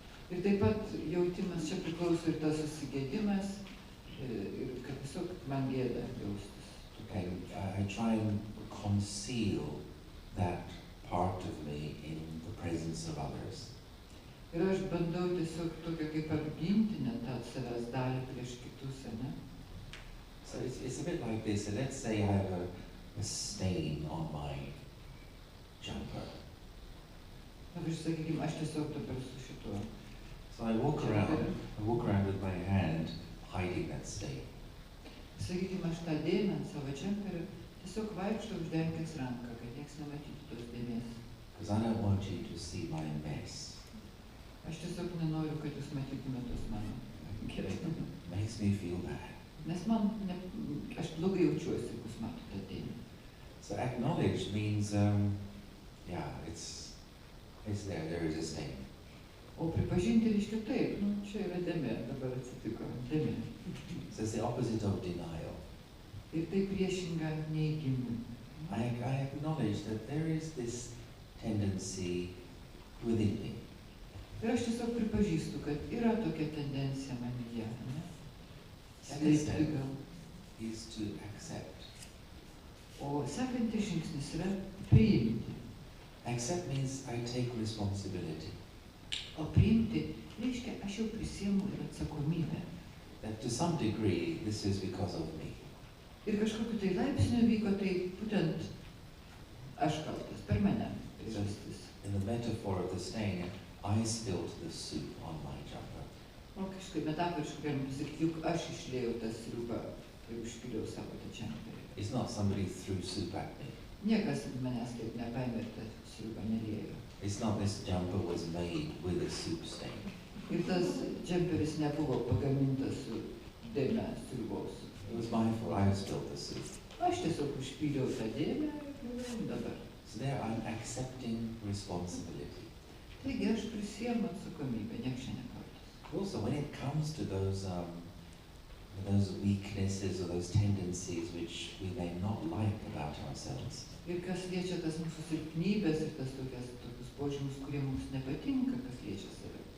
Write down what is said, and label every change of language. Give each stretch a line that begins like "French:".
Lithuanian: Ir taip pat jautimas čia priklauso ir tas susigėdimas, ir kad tiesiog man gėda jaustis.
English: Okay, I try and conceal that part of me in the presence of others.
Lithuanian: Ir aš bandau tiesiog tokia kaip apginti net tą savęs dalį prieš kitus, ne?
English: So it's a bit like this. So let's say I have a stain on my jumper.
Lithuanian: Pavyzdžiui, sakykime, aš tiesiog dabar su šituo.
English: So I walk around with my hand hiding that stain.
Lithuanian: Sakykime, aš tą dėmę ant savo džemperio tiesiog vaikštau uždengęs ranką, kad nieks nematytų tos dėmės.
English: Because I don't want you to see my mess.
Lithuanian: Aš tiesiog nenoriu, kad jūs matytumėte tos mano gerai.
English: Makes me feel bad.
Lithuanian: Nes aš blogai jaučiuosi, jeigu jūs matote dėmę.
English: So acknowledge means, it's there is a stain.
Lithuanian: O pripažinti reiškia taip, čia yra dėmė, dabar atsitiko, dėmė.
English: So it's the opposite of denial.
Lithuanian: Ir tai priešinga neigimui.
English: I acknowledge that there is this tendency within me.
Lithuanian: Ir aš tiesiog pripažįstu, kad yra tokia tendencija manyje, ne?
English: Second step is to accept.
Lithuanian: O sekantis žingsnis yra priimti.
English: Accept means I take responsibility.
Lithuanian: O priimti reiškia, aš jau prisiimu ir atsakomybę.
English: That to some degree this is because of me.
Lithuanian: Ir kažkokiu tai laipsniu vyko, tai būtent aš kaltas, per mane priežastis.
English: In the metaphor of the stain, I spilled the soup on my jumper.
Lithuanian: O kažkaip metaforiškai galima pasakyti, juk aš išliejau tą sriubą ir užpyliau savo tą džemperį.
English: It's not somebody threw soup at me.
Lithuanian: Niekas manęs taip nepaėmė ir tą sriubą neliejo.
English: It's not this jumper was made with a soup stain.
Lithuanian: Ir tas džemperis nebuvo pagamintas su dėme sriubos.
English: It was my fault. I spilled the soup.
Lithuanian: Aš tiesiog užpyliau tą dėmę ir dabar.
English: So there I'm accepting responsibility.
Lithuanian: Taigi aš prisiimu atsakomybę, nieks čia nekaltas.
English: Also, when it comes to those weaknesses or those tendencies which we may not like about ourselves,
Lithuanian: Ir kas liečia tas mūsų silpnybės ir tas tokius požymius, kurie mums nepatinka, kas liečia save.